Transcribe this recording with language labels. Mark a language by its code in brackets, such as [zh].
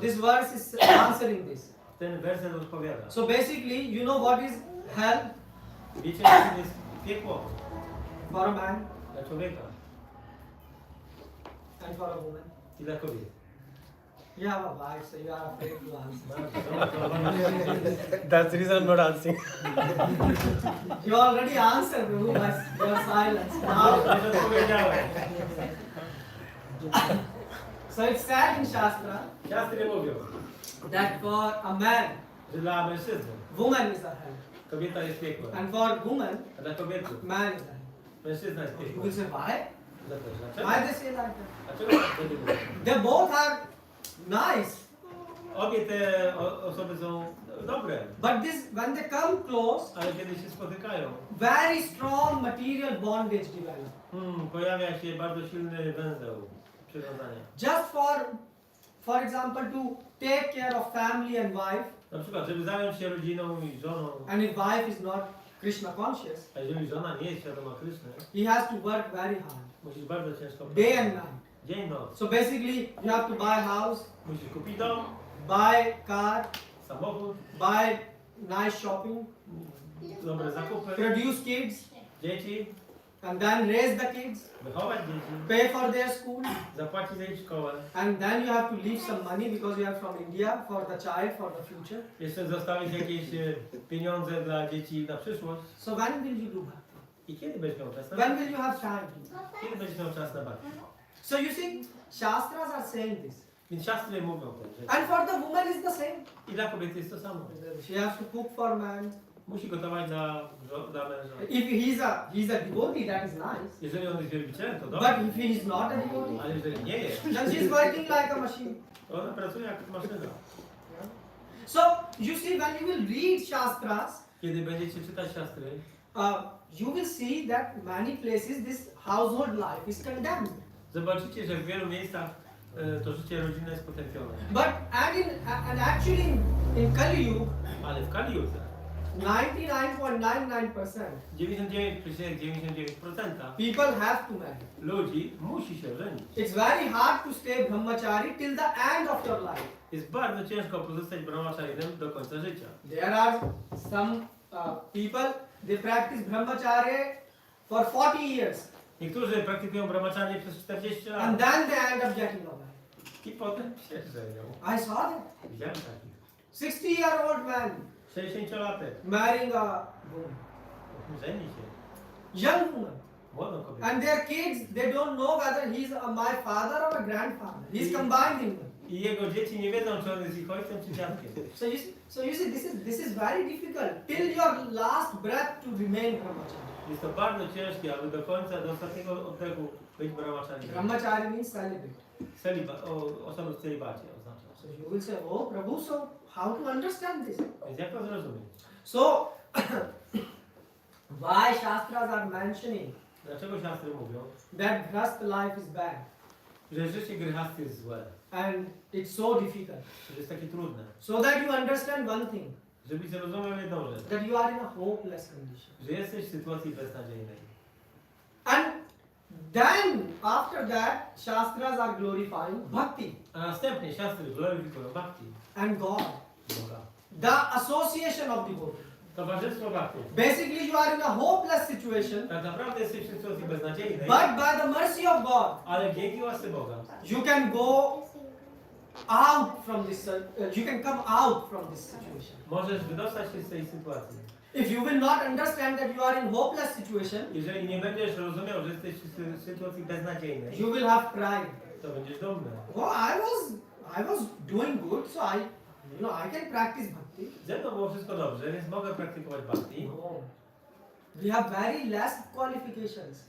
[en] this verse is answering this. [pl] Ten werset odpowiada. [en] So basically, you know what is hell [pl] Wiecie, czym jest piekło [en] for a man [pl] dla człowieka [en] and for a woman? [pl] i dla kobiet? [en] You have a wife, so you are afraid to answer. That's the reason I'm not answering. You already answered, Prabhu, by your silence. Now, [pl] Już odpowiedziałem. [en] so it's said in Shastra [pl] Siastry mówią, [en] that for a man, [pl] że dla mężczyzny [en] woman is a hell, [pl] kobieta jest piekłem, [en] and for woman, [pl] a dla kobiety [en] man is a hell. [pl] mężczyzna jest [en] You will [pl] piekłem. [en] say, why? [pl] Dlaczego? [en] Why they say like that? [pl] Dlaczego tak wtedy mówią? [en] They both are nice, [pl] Obie te osoby są dobre, [en] but when they come close, [pl] ale kiedy się spotykają, [en] very strong material bondage develops. [pl] pojawia się bardzo silny węzeł przywiązania. [en] Just for example, to take care of family and wife, [pl] Na przykład, żeby zająć się rodziną i żoną, [en] and if wife is not Krishna conscious, [pl] a jeżeli żona nie jest świadoma Kryszny, [en] he has to work very hard, [pl] musisz bardzo ciężko [en] day and [pl] pracować. [en] night. [pl] Dzień, noc. [en] So basically, you have to buy house, [pl] Musisz kupić dom, [en] buy car, [pl] samochód, [en] buy nice shopping, [pl] dobre zakupy, [en] produce kids, [pl] dzieci, [en] and then raise the kids, [pl] wychować dzieci, [en] pay for their school, [pl] zapłacić za ich szkołę. [en] and then you have to leave some money because you are from India for the child, for the future. [pl] Jeszcze zostawić jakieś pieniądze dla dzieci na przyszłość. [en] So when will you do that? [pl] I kiedy będziesz miał czas na [en] When will you have time to? [pl] Kiedy będziesz miał czas na bhakti? [en] So you see, Shastras are saying this. [pl] Więc siostry mówią te rzeczy. [en] And for the woman is the same. [pl] I dla kobiety jest to samo. [en] She has to cook for man. [pl] Musi gotować dla męża. [en] If he's a devotee, that is nice. [pl] Jeżeli on jest wielbicielem, to [en] But [pl] dobrze. [en] if he is not a devotee, [pl] Ale jeżeli nie jest, [en] then she's working like a machine. [pl] to ona pracuje jak maszyna. [en] So you see, when you will read Shastras, [pl] Kiedy będziecie czytać siostry, [en] you will see that many places this household life is condemned. [pl] zobaczycie, że w wielu miejscach to życie rodzinne jest potępione. [en] But actually in Kali Yuga, [pl] Ale w Kali Yudze [en] 99.99% [pl] 99,99% [en] people have to marry. [pl] ludzi musi się żenić. [en] It's very hard to stay brahmachari till the end of your life. [pl] Jest bardzo ciężko pozostać brahmacharinem do końca życia. [en] There are some people, they practice brahmacharya for 40 years [pl] Niektórzy praktykują brahmacharya przez 40 lat [en] and then they end up getting married. [pl] i potem się żenią. [en] I saw that. [pl] Widziałem takich. [en] 60-year-old man [pl] 60-latek [en] marrying a woman, [pl] żeni się. [en] young woman. [pl] Młodą kobietę. [en] And their kids, they don't know whether he's my father or a grandfather. He's combined in them. [pl] I jego dzieci nie wiedzą, czy on jest ich ojcem, czy dziadkiem. [en] So you see, this is very difficult till your last breath to remain brahmachari. [pl] Jest to bardzo ciężkie, aby do końca, do ostatniego oddechu być brahmacharinem. [en] Brahmachari means celibate. [pl] Osoby w celibacie oznacza. [en] So you will say, oh Prabhu, so how to understand this? [pl] Więc jak to zrozumieć? [en] So why Shastras are mentioning [pl] Dlaczego siastry mówią, [en] that grahastha life is bad [pl] że życie gryhasty jest złe, [en] and it's so difficult? [pl] że jest takie trudne? [en] So that you understand one thing, [pl] Żebyś zrozumiał jedną rzecz, [en] that you are in a hopeless condition. [pl] że jesteś w sytuacji beznadziejnej. [en] And then after that, Shastras are glorifying bhakti [pl] A następnie siastry gloryfikują bhakti, [en] and God, [pl] Boga. [en] the association of devotees. [pl] Towarzystwo bhakti. [en] Basically, you are in a hopeless situation, [pl] Tak naprawdę jesteś w sytuacji beznadziejnej, [en] but by the mercy of God, [pl] ale dzięki łasce Boga [en] you can go out from this. You can come out from this situation. [pl] możesz wydostać się z tej sytuacji. [en] If you will not understand that you are in hopeless situation, [pl] Jeżeli nie będziesz rozumiał, że jesteś w sytuacji beznadziejnej, [en] you will have pride. [pl] to będziesz dumny. [en] Oh, I was doing good, so I can practice bhakti. [pl] Ze mną było wszystko dobrze, więc mogę praktykować bhakti. [en] No. We have very less qualifications.